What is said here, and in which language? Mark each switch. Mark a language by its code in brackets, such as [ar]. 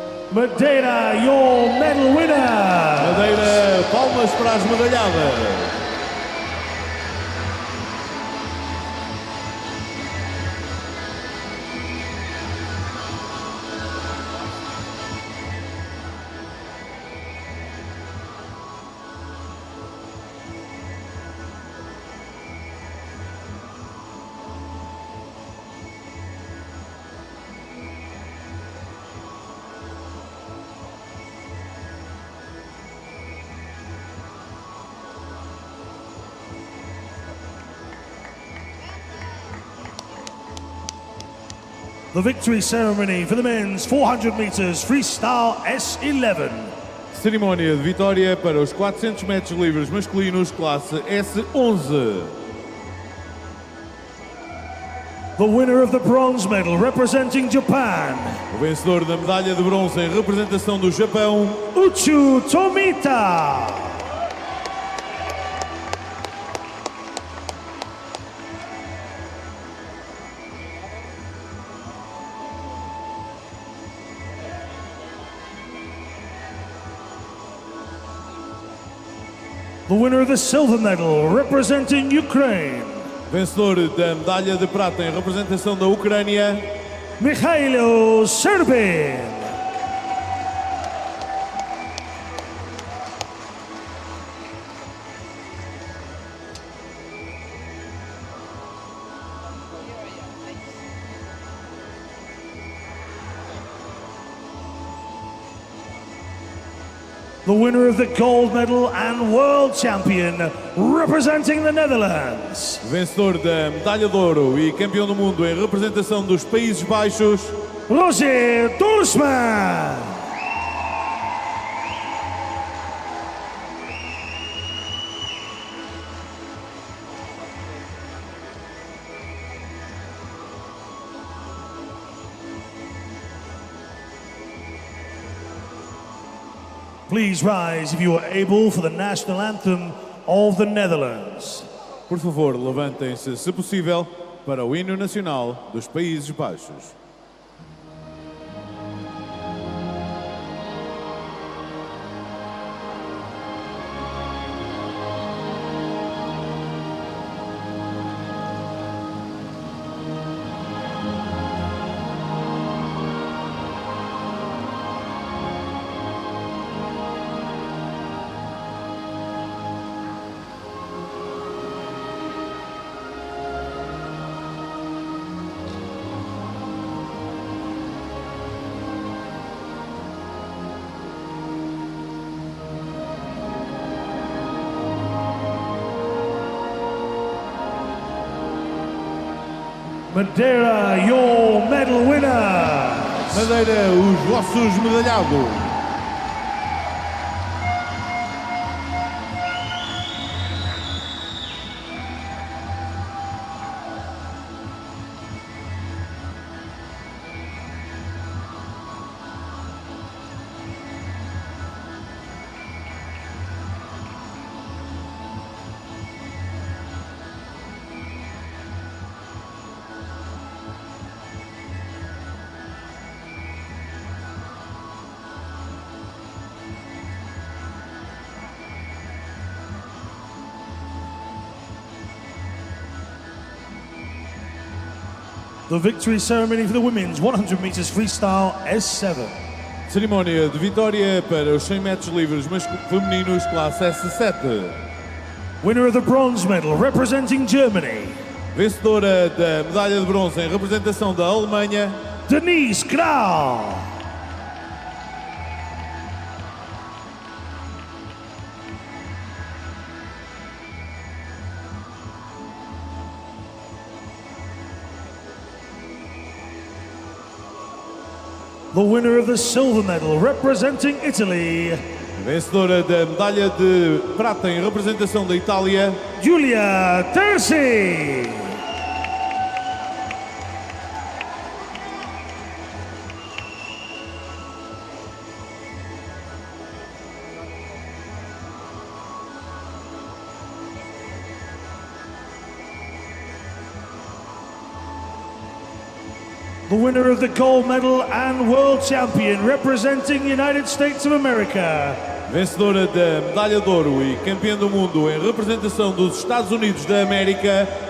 [en] Madeira, your medal winner! [pt] Madeira, palmas para as medalhadas. [en] The victory ceremony for the men's 400 meters freestyle S11. [pt] Cerimónia de vitória para os 400 metros livres masculinos, classe S11. [en] The winner of the bronze medal representing Japan, [pt] o vencedor da medalha de bronze em representação do Japão, Uchu Tomita. [en] The winner of the silver medal representing Ukraine, [pt] Vencedor da medalha de prata em representação da Ucrânia, Mikhailo Serbin. [en] The winner of the gold medal and world champion representing the Netherlands, [pt] vencedor da medalha de ouro e campeão do mundo em representação dos Países Baixos, Roger Dorsman. [en] Please rise if you are able for the national anthem of the Netherlands. [pt] Por favor, levantem-se, se possível, para o hino nacional dos Países Baixos. [en] Madeira, your medal winners. [pt] Madeira, os vossos medalhados. [en] The victory ceremony for the women's 100 meters freestyle S7. [pt] Cerimónia de vitória para os 100 metros livres femininos classe S7. [en] Winner of the bronze medal representing Germany, [pt] Vencedora da medalha de bronze em representação da Alemanha, Denise Grau. [en] The winner of the silver medal representing Italy, [pt] vencedora da medalha de prata em representação da Itália, Giulia Terzi. [en] The winner of the gold medal and world champion representing United States of America, [pt] vencedora da medalha de ouro e campeã do mundo em representação dos Estados Unidos da América,